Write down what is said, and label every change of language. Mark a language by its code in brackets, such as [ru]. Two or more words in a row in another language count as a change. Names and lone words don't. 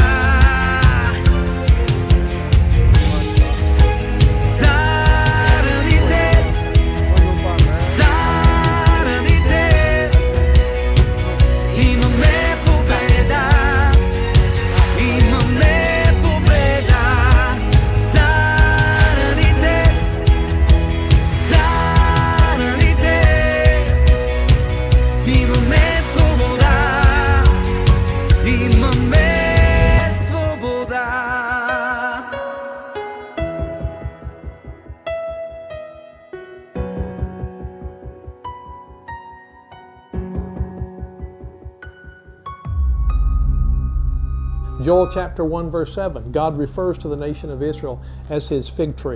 [bg] Заради теб, заради теб имаме победа, имаме победа. Заради теб, заради теб имаме свобода, имаме свобода. [en] Joel chapter 1 verse 7, God refers to the nation of Israel as his fig tree.